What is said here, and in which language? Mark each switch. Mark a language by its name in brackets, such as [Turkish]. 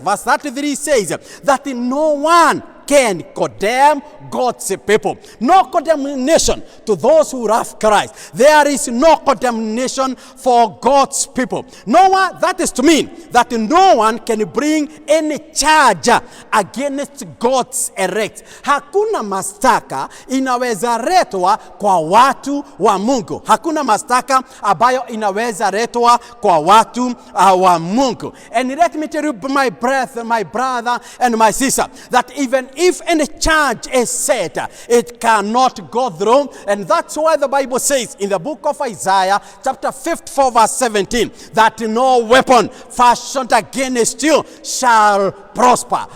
[English] Verse 33 says that no one can condemn God's people. No condemnation to those who love Christ. There is no condemnation for God's people. No one, that is to mean that no one can bring any charge against God's elect. [Swahili] Hakuna mashtaka inaweza letwa kwa watu wa Mungu. Hakuna mashtaka ambayo inaweza letwa kwa watu wa Mungu. [English] And let me tell you, my brother and my sister, that even if any charge is set, it cannot go through. And that's why the Bible says in the book of Isaiah chapter 54 verse 17 that no weapon fashioned against you shall prosper.